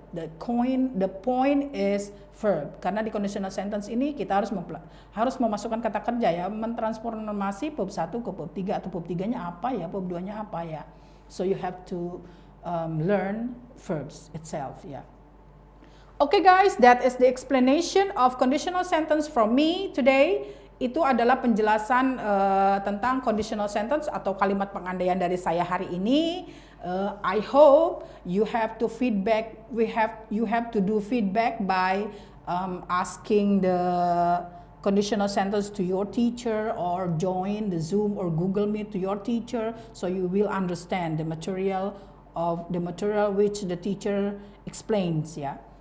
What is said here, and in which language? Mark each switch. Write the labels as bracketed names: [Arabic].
[English] The point is verb. [Indonesian] Karena di conditional sentence ini kita harus memasukkan kata kerja ya, mentransformasi verb 1 ke verb 3 atau verb 3-nya apa ya, verb 2-nya apa ya. [English] So you have to learn verbs itself ya. Okay guys, that is the explanation of conditional sentence from me today. [Indonesian] Itu adalah penjelasan tentang conditional sentence atau kalimat pengandaian dari saya hari ini. [English] I hope you have to feedback. You have to do feedback by asking the conditional sentence to your teacher or join the Zoom or Google Meet to your teacher, so you will understand the material which the teacher explains ya.